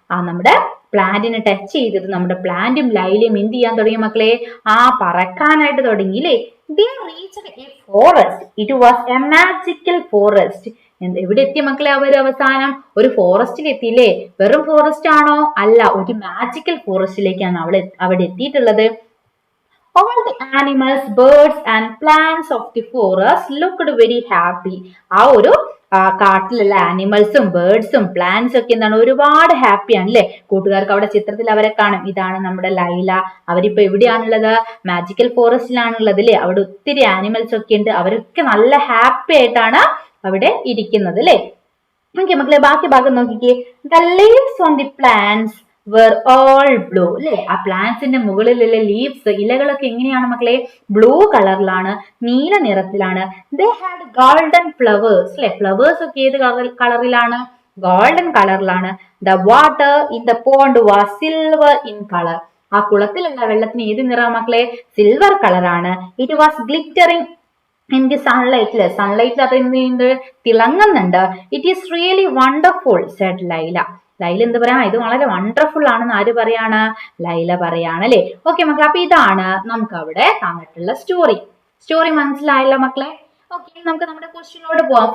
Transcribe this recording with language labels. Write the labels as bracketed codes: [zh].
[ml] നമ്മുടെ പ്ലാന്റിനെ ടച്ച് ചെയ്തത് നമ്മുടെ പ്ലാന്റും ലൈലയും എന്ത് ചെയ്യാൻ തുടങ്ങി മക്കളെ? പറക്കാനായിട്ട് തുടങ്ങി അല്ലേ? [en] They reached a forest. It was a magical forest. [ml] എവിടെ എത്തി മക്കളെ? അവർ അവസാനം ഒരു ഫോറസ്റ്റിൽ എത്തിയില്ലേ? വെറും ഫോറസ്റ്റ് ആണോ? അല്ല, ഒരു മാജിക്കൽ ഫോറസ്റ്റിലേക്കാണ് അവിടെ എത്തിയിട്ടുള്ളത്. [en] All the animals, birds and plants of the forest looked very happy. [ml] ആ ഒരു കാട്ടിലുള്ള ആനിമൽസും ബേർഡ്സും പ്ലാന്റ്സും ഒക്കെ എന്താണ്? ഒരുപാട് ഹാപ്പിയാണ് അല്ലെ? കൂട്ടുകാർക്ക് അവിടെ ചിത്രത്തിൽ അവരെ കാണും. ഇതാണ് നമ്മുടെ ലൈല. അവരിപ്പോ എവിടെയാണുള്ളത്? മാജിക്കൽ ഫോറസ്റ്റിലാണുള്ളത് അല്ലെ? അവിടെ ഒത്തിരി ആനിമൽസ് ഒക്കെ ഉണ്ട്. അവരൊക്കെ നല്ല ഹാപ്പി ആയിട്ടാണ് അവിടെ ഇരിക്കുന്നത് അല്ലെ? ഓക്കെ മക്കളെ, ബാക്കി ഭാഗം നോക്കിക്കേ. [en] The leaves on the plants were all blue അല്ലെ? [ml] ആ പ്ലാന്റ്സിന്റെ മുകളിലുള്ള ലീവ്സ്, ഇലകളൊക്കെ എങ്ങനെയാണ് മക്കളെ? ബ്ലൂ കളറിലാണ്, നീല നിറത്തിലാണ്. [en] They had golden flowers [ml] അല്ലെ? ഫ്ലവേഴ്സ് ഒക്കെ ഏത് കളറിലാണ്? ഗോൾഡൻ കളറിലാണ്. [en] The water in the pond was silver in color. [ml] ആ കുളത്തിലുള്ള വെള്ളത്തിന് ഏത് നിറമാണ് മക്കളെ? സിൽവർ കളറാണ്. [en] It was glittering in the sunlight. [ml] സൺലൈറ്റിൽ അത് എന്ത് ചെയ്യുന്നുണ്ട്? തിളങ്ങുന്നുണ്ട്. [en] It is really wonderful, said Laila. [ml] Laila എന്ത് പറയാ? ഇത് വളരെ വണ്ടർഫുൾ ആണെന്ന് ആര് പറയാണ്? ലൈല പറയാണ് അല്ലെ? ഓക്കെ മക്കളെ, അപ്പൊ ഇതാണ് നമുക്ക് അവിടെ തന്നിട്ടുള്ള സ്റ്റോറി മനസ്സിലായല്ലോ മക്കളെ? ഓക്കെ, നമുക്ക് നമ്മുടെ ക്വസ്റ്റ്യനിലോട്ട് പോവാം.